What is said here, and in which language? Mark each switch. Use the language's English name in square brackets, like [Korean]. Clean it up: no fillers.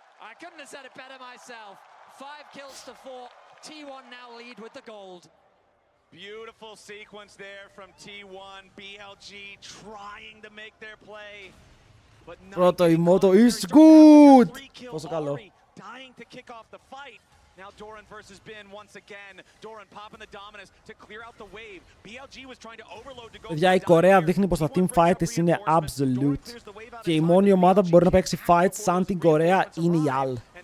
[English] I couldn't have said it better myself. 5 kills to 4. T1 now lead with the gold. Beautiful sequence there from T1. BLG trying to make their play. [Greek] Πρώτο ημότο is good! Πόσο καλό. [English] Dying to kick off the fight. Now Doran versus Bin once again. Doran popping the dominance to clear out the wave. BLG was trying to overload to go. [Greek] Παιδιά, η Κορέα δείχνει πως τα team fight της είναι absolute. Και η μόνη ομάδα που μπορεί να παίξει fight σαν την Κορέα είναι η AL.